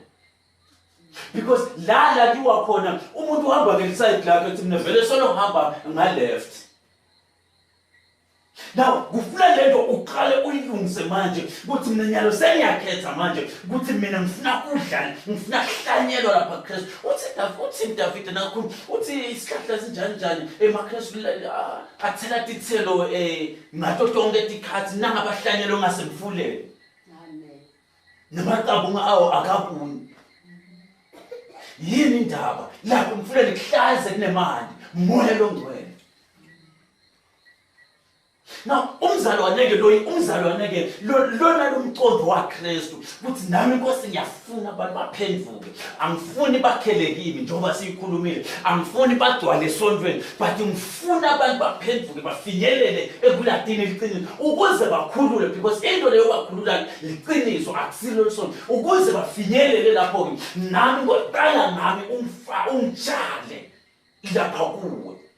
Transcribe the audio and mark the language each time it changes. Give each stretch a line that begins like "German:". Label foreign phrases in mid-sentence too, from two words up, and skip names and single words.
Swati: Because la liwa khona umuntu uhamba ngeside lakhe ethi mina vele solo uhamba ngaleft. Now kufuna lento uqale uyilungise manje ukuthi mina nyalo sengiyakhetha manje ukuthi mina ngifuna udlala, ngifuna kuhlanyelwa lapha Kristu. Uthi David nakho uthi isihlahla sinjani eMaKristu athela tithelo ngato tonke tikhathi nangabahlanyelwa ngasemfuleni. Amen. Namaqabu awo akabuni. Yini indaba lapho umfuleni kuhlaze kunemandi, moya longcwele. Now umzalwane ke lona lomqondo waKristu ukuthi nami Nkosi ngiyafuna abantu baphenduke, angifuni bakhele kimi njengoba siyikhulumile, angifuni bagcwale esontweni, but ngifuna abantu baphenduke bafinyelele ekuladini eliqinile ukuze bakhulule, because into leyo bakhulula liqiniso akusilo lisona, ukuze bafinyelele lapho ke nami ngoqala nami ungitshale lapha kuwe.